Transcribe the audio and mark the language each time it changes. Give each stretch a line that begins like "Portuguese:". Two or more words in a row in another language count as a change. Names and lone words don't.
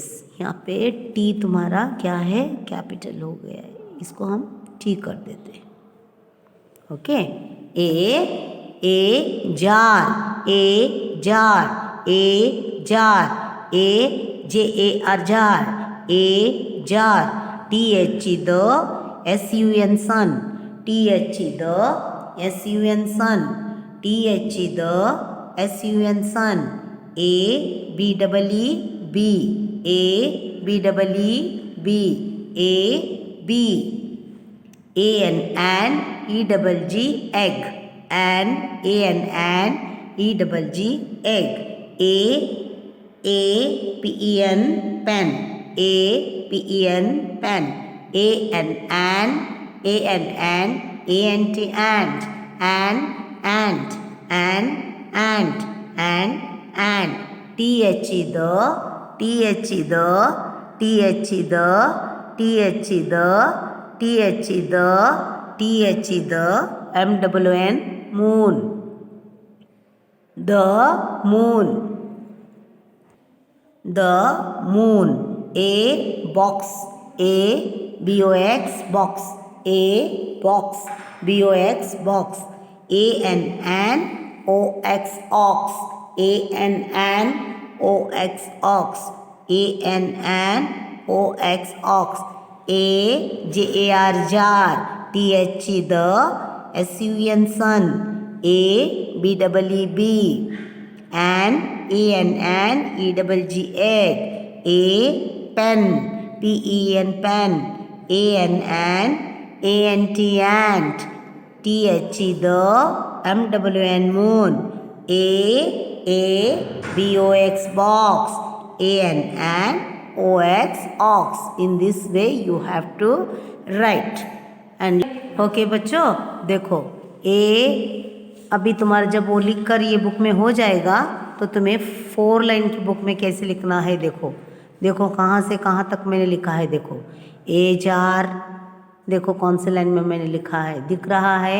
Hindi: यहाँ पे टी तुम्हारा क्या है, कैपिटल हो गया है, इसको हम टी कर देते हैं, ओके।
English: a jar, a JAR jar, a jar, THE the, SUN sun, THE the, SUN sun, THE the, SUN sun, ABEE ANEGG egg, ANEGG egg, APEN pen, APEN pen, ANN A-N-T, ant, ant, ant, ant, ant, ant, ant. T-H-E, the, T-H-E, the, T-H-E, the, T-H-E, the, T-H-E, the, T-H-E, the, M-O-O-N, moon. The moon. The moon. A box. A B-O-X, box. A box. B-O-X, box. A-N-N, O-X, ox. A-N-N, O-X, ox. A-N-N, O-X, ox. A-J-A-R, jar. T-H-E, the, S-U-N, sun. A-B-E-E-B, and A-N-N, E-G-G, egg. A, pen. P-E-N, pen. A-N-N, A-N-T, ant. T-H-E, the, M-O-O-N, moon. A-B-O-X, box. A-N-N, O-X, ox. In this way you have to write. And okay
Hindi: बच्चों, देखो A अभी तुम्हारा जब वो लिख कर ये बुक में हो जाएगा तो तुम्हें 4 लाइन की बुक में कैसे लिखना है देखो। देखो कहाँ से कहाँ तक मैंने लिखा है देखो।
English: a jar,
Hindi: देखो कौन से लाइन में मैंने लिखा है दिख रहा है।